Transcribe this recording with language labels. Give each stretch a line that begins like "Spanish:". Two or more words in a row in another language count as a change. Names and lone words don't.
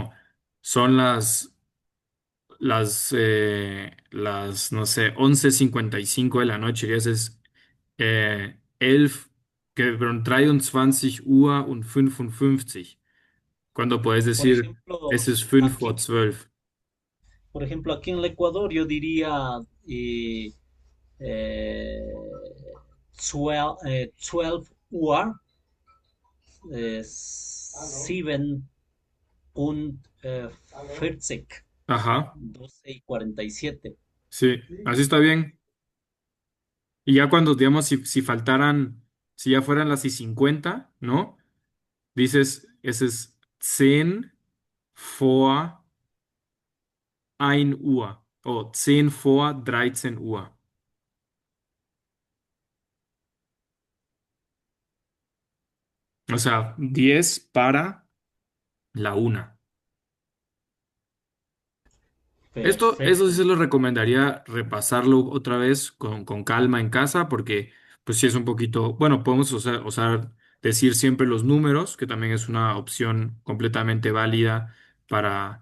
Spanish: como son no sé, 11:55 de la noche, y ese es 11, que perdón, 23:55 Uhr. Cuando puedes Por decir, ejemplo, ese es 5 vor aquí, 12. aquí en el Ecuador yo diría eh, 12 Uhr, 7 und 40, Ajá, 12:47. sí, así está bien. Y ya cuando, digamos, si faltaran, si ya fueran las y 50, ¿no? Dices, ese es 10 vor 1 Uhr o 10 vor 13 Uhr. O sea, 10 para la 1. Eso sí Perfecto. se lo recomendaría repasarlo otra vez con calma en casa, porque pues sí es un poquito, bueno, podemos usar decir siempre los números, que también es una opción completamente válida para...